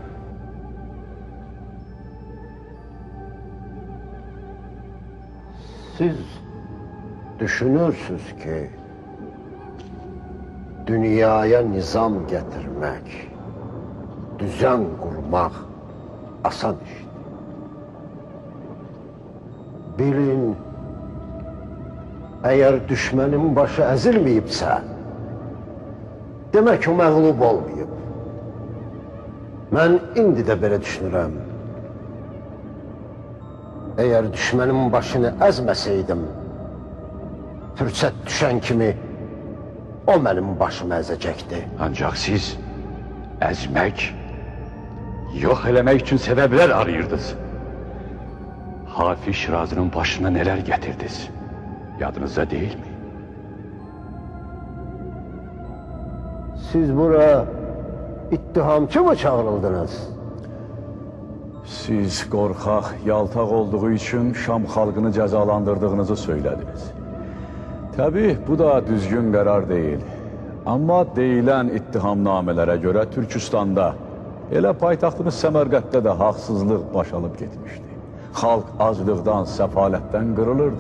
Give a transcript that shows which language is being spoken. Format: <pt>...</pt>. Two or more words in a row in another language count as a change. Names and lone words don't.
<tr>Siz düşünürsünüz ki dünyaya nizam getirmek, düzen kurmak asan iştir. Bilin, eğer düşmenin başı ezilmeyipse,</tr> <az>demek o məğlub olmayıb. Mən indi də belə düşünürəm.</az> <tr>Eğer düşmenin başını ezmeseydim, fürsət düşen kimi o benim başımı ezecekti. Ancak siz ezmek, yok eləmək için sebepler arıyırdınız. Hafiz Şirazı'nın başına neler getirdiniz? Yadınızda değil mi? Siz bura ittihamçı mı çağrıldınız?</tr> <az>Siz qorxaq, yaltaq olduğu için Şam xalqını cəzalandırdığınızı söylədiniz. Təbii, bu da düzgün qərar deyil. Amma deyilən ittihamnamələrə görə Türkistanda, elə paytaxtımız Səmərqətdə də haqsızlıq baş alıb getmişdi. Xalq aclıqdan, səfalətdən qırılırdı.</az>